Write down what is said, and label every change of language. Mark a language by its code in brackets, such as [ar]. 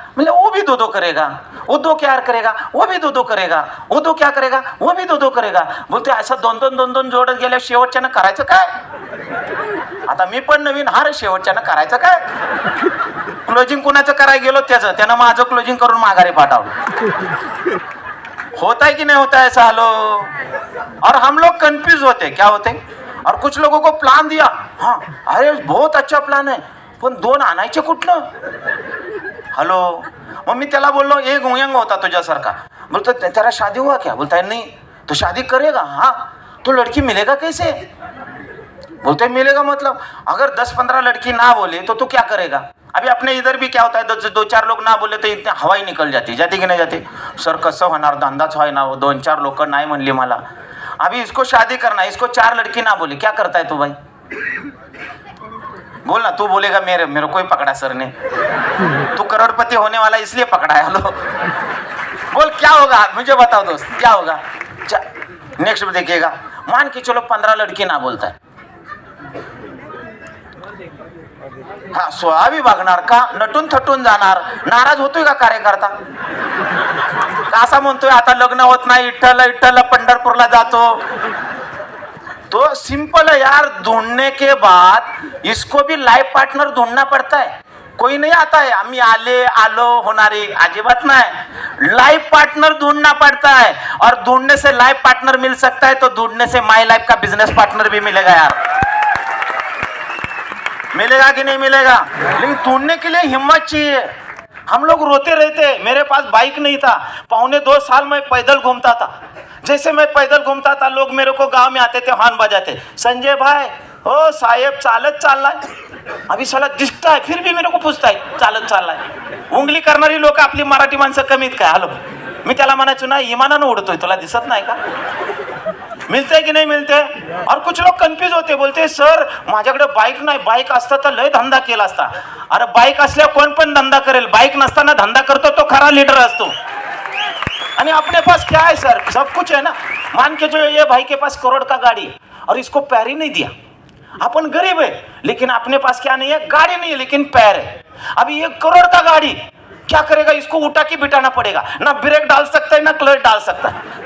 [hi] म्हणजे वो भी 2-2 करेगा. वो 2 क्या करेगा? वो भी 2-2 करेगा. वो 2 क्या करेगा? वो भी 2-2 करेगा. [mr] बोलते असं 2-2 जोडत गेल्या शेवटच्यानं करायचं काय? आता मी पण नवीन, हा रे शेवटच्यानं करायचं काय? क्लोजिंग कुणाचं करायला गेलो त्यानं माझं क्लोजिंग करून माघारी पाठवलं. [hi] होता है कि नहीं होता है ऐसा? हेलो. और हम लोग कंफ्यूज होते, क्या होते? और कुछ लोगों को प्लान दिया, हाँ अरे बहुत अच्छा प्लान है, [mr] पण 2 आणायचे कुठलं? हॅलो. मग मी त्याला बोललो एक उयंग होता तुझ्यासारखा. [hi] बोलतो तेरा शादी हुआ क्या? बोलता है नहीं. तो शादी करेगा? हाँ. तो लड़की मिलेगा कैसे? बोलते मिलेगा मतलब अगर 10-15 लड़की ना बोले तो तू क्या करेगा? अभी अपने इधर भी क्या होता है, 2-4 लोग ना बोले तो इतने हवा ही निकल जाती. जाती की नाही जाते? [mr] सर कसं होणार, धंदाच व्हाय ना. 2-4 लोक नाही म्हणली मला. [hi] अभी इसको शादी करना, इसको 4 लड़की ना बोले, क्या करता है तू भाई? बोल ना, तू बोलेगा मेरे को ही पकड़ा सर ने, तू करोड़पति होने वाला इसलिए पकड़ा है. हेलो. बोल क्या होगा, मुझे बताओ दोस्त क्या होगा? नेक्स्ट देखिएगा, मान के चलो 15 लड़की ना बोलता है. [mr] हा 16वी बघणार का? नटून थटून जाणार. नाराज होतोय का कार्यकर्ता? असा म्हणतोय आता लग्न होत नाही, इट्टल पंढरपूरला जातो. [hi] तो सिंपल है यार, ढूंढने के बाद इसको भी लाइफ पार्टनर ढूंढना पड़ता है. कोई नहीं आता है [mr] आम्ही आलो होणारे, अजिबात नाही. [hi] लाइफ पार्टनर ढूंढना पड़ता है, और ढूंढने से लाइफ पार्टनर मिल सकता है तो ढूंढने से माई लाइफ का बिजनेस पार्टनर भी मिलेगा यार. मिलेगा कि नहीं मिलेगा? लेकिन ढूंढने के लिए हिम्मत चाहिए. हम लोग रोते रहते. मेरे पास बाइक नहीं था, 1.25 साल मैं पैदल घूमता था. जैसे मैं पैदल घूमता था, लोग मेरे को गांव में आते थे, हॉर्न बजाते, संजय भाई [mr] हो साहेब चालत चाललाय. [hi] अभी साला दिसता है फिर भी मेरे को पूछता है [mr] चालत चाललाय. उंगली करणारी लोक आपली मराठी माणसं कमीत काय? हॅलो. मी त्याला म्हणायचो ना, इमानानं उडतोय, तुला दिसत नाही का? [hi] मिलते की नाही मिलते? और कुछ लोग कन्फ्यूज होते, बोलते सर [mr] माझ्याकडे बाईक नाही, बाईक असता तर लय धंदा केला असता. अरे बाईक असल्या कोण पण धंदा करेल, बाईक नसताना धंदा करतो तो खरा लीडर असतो. [hi] आणि अपने पास क्या है सर, सब कुछ है ना. मान के जो ये भाई के पास करोड़ का गाड़ी और इसको पैर ही नहीं दिया. अपन गरीब है लेकिन अपने पास क्या नहीं है, गाड़ी नहीं है लेकिन पैर है. अभी 1 करोड़ का गाड़ी क्या करेगा, इसको उठा के बिठाना पड़ेगा, ना ब्रेक डाल सकता है ना क्लच डाल सकता है.